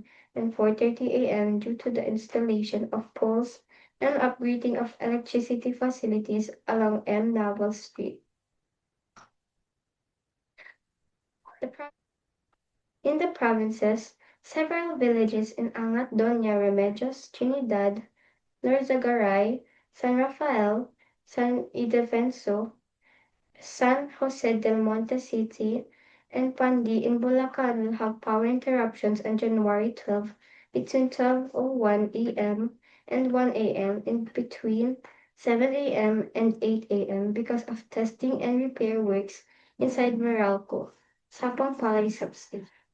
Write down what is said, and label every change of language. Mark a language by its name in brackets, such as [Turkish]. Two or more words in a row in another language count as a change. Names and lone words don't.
[English] and 4:30 a.m. due to the installation of poles and upgrading of electricity facilities along M. Naval Street. In the provinces, several villages in Angat Doña Remedios, Trinidad, Norzagaray, San Rafael, San Ildefonso, San Jose del Monte City, and Pandi in Bulacan will have power interruptions on January 12 between 12:01 a.m. and 1 a.m. and between 7 a.m. and 8 a.m. because of testing and repair works inside Meralco, Sapang Palay Substation.